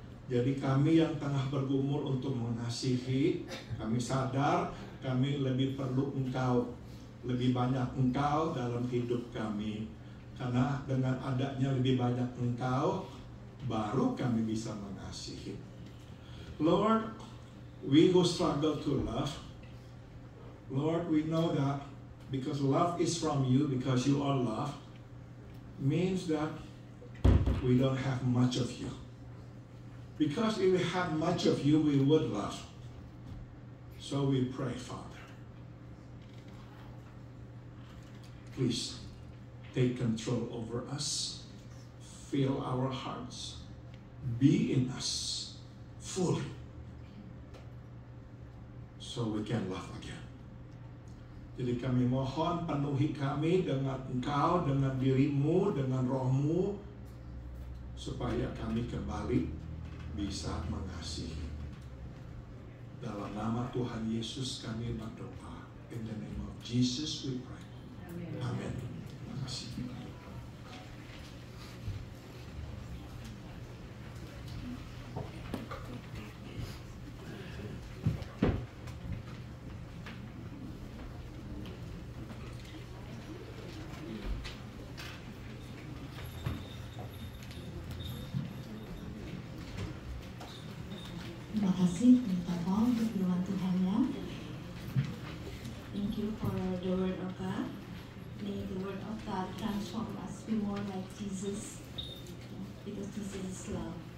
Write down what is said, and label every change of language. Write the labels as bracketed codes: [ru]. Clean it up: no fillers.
[id] Jadi kami yang tengah bergumul untuk mengasihi, kami sadar kami lebih perlu Engkau, lebih banyak Engkau dalam hidup kami. Karena dengan adanya lebih banyak Engkau, baru kami bisa mengasihi. [en] Lord, we who struggle to love, Lord, we know that because love is from you, because you are love, means that we don't have much of you. Because if we had much of you, we would love. So we pray, Father, please take control over us, fill our hearts, be in us fully, so we can love again. [id] Jadi kami mohon penuhi kami dengan Engkau, dengan dirimu, dengan rohmu, supaya kami kembali bisa mengasihi. Dalam nama Tuhan Yesus kami berdoa. [en] In the name of Jesus we pray. [id] Amen. Terima kasih. Terima kasih minta Paul untuk firman Tuhannya. [en] Thank you for the word of God. May the word of God transform us, be more like Jesus, because Jesus is love.